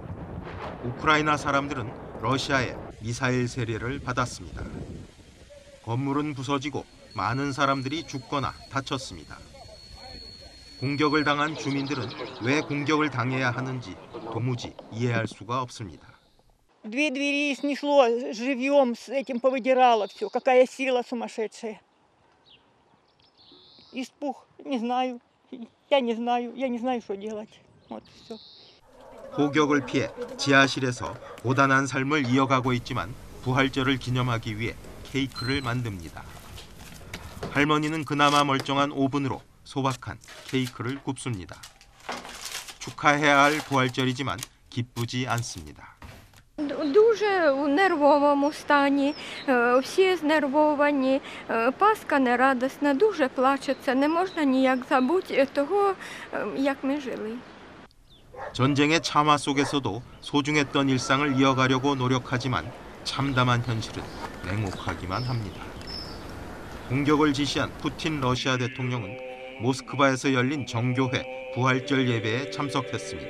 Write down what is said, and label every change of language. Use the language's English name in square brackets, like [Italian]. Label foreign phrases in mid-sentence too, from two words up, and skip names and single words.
[Korean] 우크라이나 사람들은 러시아의 미사일 세례를 받았습니다. 건물은 부서지고 많은 사람들이 죽거나 다쳤습니다. 공격을 당한 주민들은 왜 공격을 당해야 하는지 도무지 이해할 수가 없습니다. [Russian] Две двери снесло живьем, с этим повыдирало все. Какая сила сумасшедшая. Испуг, не знаю. Я не знаю, что делать. Вот все. [Korean] 포격을 피해 지하실에서 고단한 삶을 이어가고 있지만 부활절을 기념하기 위해 케이크를 만듭니다. 할머니는 그나마 멀쩡한 오븐으로 소박한 케이크를 굽습니다. 축하해야 할 부활절이지만 기쁘지 않습니다. [Ukrainian] Дуже у нервовому стані, всі знервовані, Пасха нерадісна, дуже плачеться, не можна ніяк забути того, як ми жили. [Korean] 전쟁의 참화 속에서도 소중했던 일상을 이어가려고 노력하지만 참담한 현실은 냉혹하기만 합니다. 공격을 지시한 푸틴 러시아 대통령은 모스크바에서 열린 정교회 부활절 예배에 참석했습니다.